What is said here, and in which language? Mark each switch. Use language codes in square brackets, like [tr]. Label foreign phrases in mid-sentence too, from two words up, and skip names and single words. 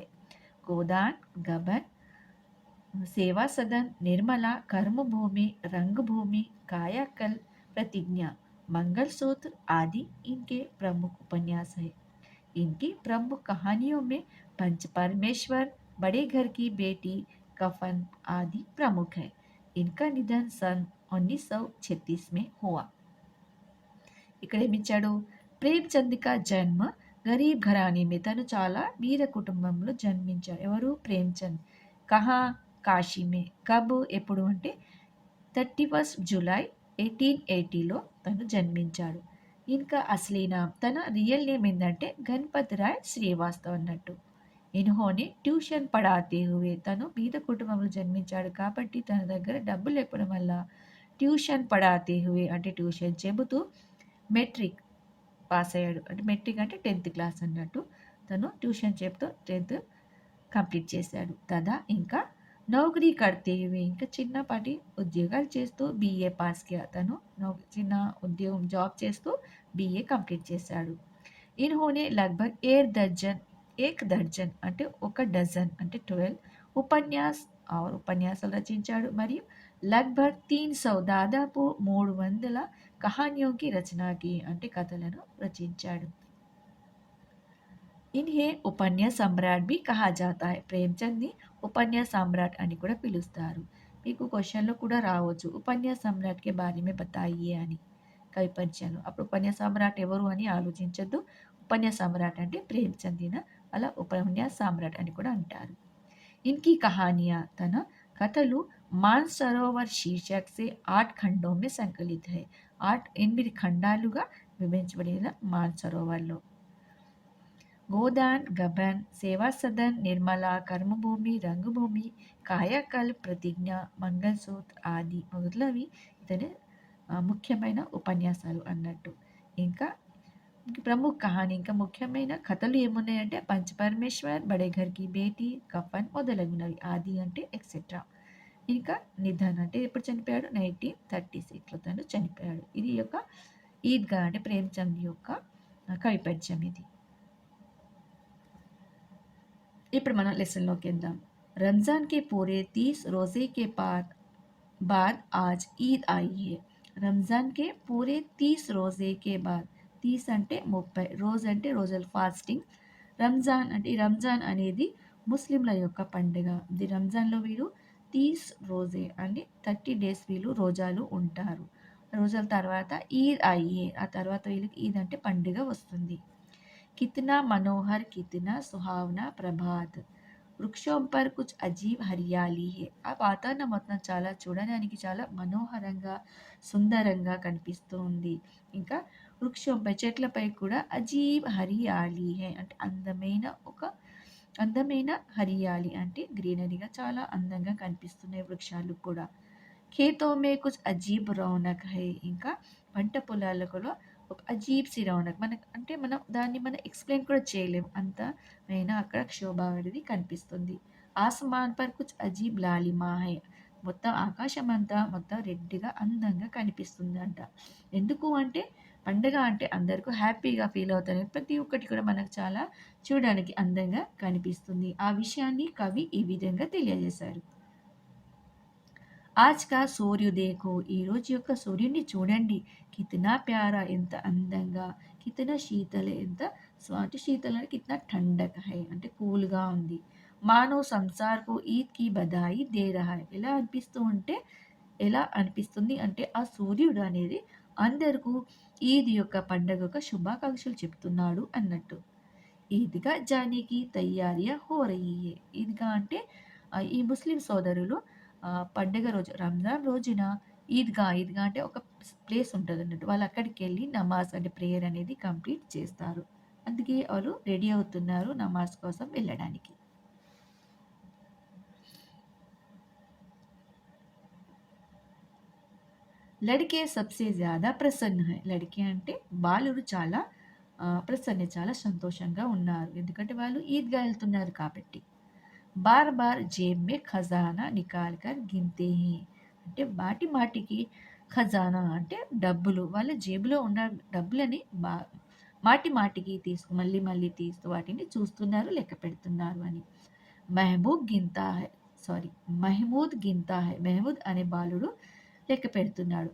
[hi] गोदान, गबन, सेवा सदन, निर्मला, कर्मभूमि, रंगभूमि, कायाकल्प, प्रतिज्ञा, मंगलसूत्र आदि इनके प्रमुख उपन्यास है। इनकी प्रमुख कहानियों में पंच परमेश्वर, बड़े घर की बेटी, कफन आदि प्रमुख है। इनका निधन सन 1936 में हुआ। [te] ఇక్కడ ఏమిచ్చాడు? [hi] प्रेमचंद का जन्म गरीब घराने में, [te] తను చాలా బీద కుటుంబంలో జన్మించాడు. ఎవరు? [hi] प्रेमचंद. कहाँ? काशी में. कब? [te] ఎప్పుడు అంటే 31 జూలై 1880లో తను జన్మించాడు. ఇంకా [hi] असली नाम, [te] తన [en] real name [te] ఏంటంటే గణపత్ రాయ్ శ్రీవాస్తవ్ అన్నట్టు. [hi] इन्होंने ट्यूशन पढ़ाते हुए, [te] తను బీద కుటుంబంలో జన్మించాడు కాబట్టి తన దగ్గర డబ్బులు లేకపోవడం వల్ల [hi] ट्यूशन पढ़ाते हुए [te] అంటే ట్యూషన్ చెబుతూ [en] matric pass [te] అయ్యాడు. అంటే మెట్రిక్ అంటే [en] 10th class [te] అన్నట్టు. తను ట్యూషన్ చెప్తూ [en] 10th complete [te] చేశాడు. తదా ఇంకా నౌకరీ కడితే ఇంకా చిన్నపాటి ఉద్యోగాలు చేస్తూ [hi] बीए पास किया, [te] తను చిన్న ఉద్యోగం జాబ్ చేస్తూ [en] BA complete [te] చేశాడు. [hi] इन्होंने लगभग 1 दर्जन [te] అంటే 1 డజన్ అంటే 12 ఉపన్యాస్ ఉపన్యాసాలు రచించాడు. మరియు లగ్భగ్ 300 దాదాపు 300 కహానియోకి రచనకి అంటే కథలను రచించాడు. [hi] इन्हें उपन्यास सम्राट भी कहा जाता है, [te] ప్రేమ్చంద్ని ఉపన్యాస్ సమ్రాట్ అని కూడా పిలుస్తారు. మీకు క్వశ్చన్లో కూడా రావచ్చు, [hi] उपन्यास सम्राट के बारे में बताइए [te] అని కవి పరిచయంలో. అప్పుడు [hi] उपन्यास सम्राट [te] ఎవరు అని ఆలోచించద్దు. [hi] उपन्यास सम्राट [te] అంటే ప్రేమ్చంద్, అలా [hi] उपन्यास सम्राट [te] అని కూడా అంటారు. [hi] इनकी कहानियाँ [te] తన కథలు [hi] मानसरोवर शीर्षक से 8 खंडों में संकलित है। [te] 8 ఖండాలుగా విభజించబడిన మానసరోవర్లో గోదాన్, గబన్, సేవా సదన్, నిర్మల, కర్మభూమి, రంగభూమి, కాయకల్ప్, ప్రతిజ్ఞ, మంగళసూత్ర ఆది మొదలవి ఇతని ముఖ్యమైన ఉపన్యాసాలు అన్నట్టు. ఇంకా [hi] प्रमुख कहानी, [te] ఇంకా ముఖ్యమైన కథలు ఏమున్నాయంటే పంచపరమేశ్వర్, బడే ఘర్ కి బేటీ, కఫన్ మొదలగునవి. ఆది అంటే ఎక్సెట్రా. ఇంకా నిధన్ అంటే ఎప్పుడు చనిపోయాడు? 1936లో తను చనిపోయాడు. ఇది యొక్క ఈద్గా అంటే ప్రేమ్చంద్ యొక్క కవి పరిచయం ఇది. ఇప్పుడు మనం లెసన్లోకి వెళ్దాం. [hi] रमज़ान के पूरे 30 रोज़े के बाद आज ईद आई है। रमज़ान के पूरे 30 रोज़े के बाद, [te] 30 అంటే 30, రోజు అంటే రోజులు ఫాస్టింగ్. రంజాన్ అంటే ఈ రంజాన్ అనేది ముస్లింల యొక్క పండుగ. ఇది రంజాన్లో వీరు 30 రోజే అంటే 30 days వీళ్ళు రోజాలు ఉంటారు. రోజుల తర్వాత ఈద్ అయ్యే, ఆ తర్వాత వీళ్ళకి ఈద్ అంటే పండుగ వస్తుంది. [hi] कितना मनोहर, कितना सुहावना प्रभात, వృక్షోं पर कुछ अजीब हरियाली है. [te] ఆ వాతావరణం మొత్తం చాలా చూడడానికి చాలా మనోహరంగా సుందరంగా కనిపిస్తూ ఉంది. ఇంకా వృక్షంపై చెట్లపై కూడా [hi] अजीब हरियाली है [te] అంటే అందమైన హరియాలి అంటే గ్రీనరీగా చాలా అందంగా కనిపిస్తున్నాయి వృక్షాలు కూడా. [hi] खेतों में कुछ अजीब रौनक है, [te] ఇంకా పంట పొలాలలో ఒక [hi] अजीब सी रौनक, [te] మనం దాన్ని ఎక్స్ప్లెయిన్ కూడా చేయలేం, అంత అక్కడ క్షోభ అనేది కనిపిస్తుంది. [hi] आसमान पर कुछ अजीब लालिमा है, [te] మొత్తం ఆకాశం అంతా మొత్తం రెడ్గా అందంగా కనిపిస్తుంది అంట. ఎందుకు అంటే పండుగ అంటే అందరికీ హ్యాపీగా ఫీల్ అవుతారు, ప్రతి ఒక్కటి కూడా మనకు చాలా చూడడానికి అందంగా కనిపిస్తుంది. ఆ విషయాన్ని కవి ఈ విధంగా తెలియజేశారు. [hi] आज का सूर्य देखो, [te] ఈరోజు యొక్క సూర్యుడిని చూడండి. [hi] कितना प्यारा, [te] ఎంత అందంగా. [hi] कितना शीतल, [te] ఎంత స్వాతి శీతల అంటే [hi] कितनी ठंडक है [te] అంటే కూల్గా ఉంది. [hi] मानो संसार को ईद की बधाई दे रहा है. [te] ఎలా అనిపిస్తుంది అంటే ఆ సూర్యుడు అనేది అందరకు ఈద్ యొక్క పండగ యొక్క శుభాకాంక్షలు చెప్తున్నాడు అన్నట్టు. [hi] ईदगाह जाने की तैयारियाँ हो रही हैं. [te] ఈద్‌గా అంటే ఈ ముస్లిం సోదరులు పండుగ రోజు రంజాన్ రోజున ఈద్‌గా అంటే ఒక ప్లేస్ ఉంటదన్నట్టు. వాళ్ళక్కడికెళ్ళి నమాజ్ అంటే ప్రేయర్ అనేది కంప్లీట్ చేస్తారు. అందుకే వాళ్ళు రెడీ అవుతున్నారు నమాజ్ కోసం వెళ్ళడానికి. [hi] लड़के सबसे ज़्यादा प्रसन्न हैं. [te] లడికే అంటే బాలురు చాలా చాలా సంతోషంగా ఉన్నారు. ఎందుకంటే వాళ్ళు ఈద్‌గా ఎళ్తున్నారు కాబట్టి. [hi] बार बार जेब में ख़ज़ाना निकाल कर गिनते हैं. [te] అంటే మాటి మాటికి ఖజానా అంటే డబ్బులు. వాళ్ళ జేబులో ఉన్న డబ్బులని మాటి మాటికి మళ్ళీ మళ్ళీ తీస్తూ వాటిని చూస్తున్నారు, లెక్క పెడుతున్నారు అని. [hi] महबूब गिनता है. सॉरी, महमूद गिनता है. [te] మెహమూద్ అనే బాలుడు లెక్క పెడుతున్నాడు.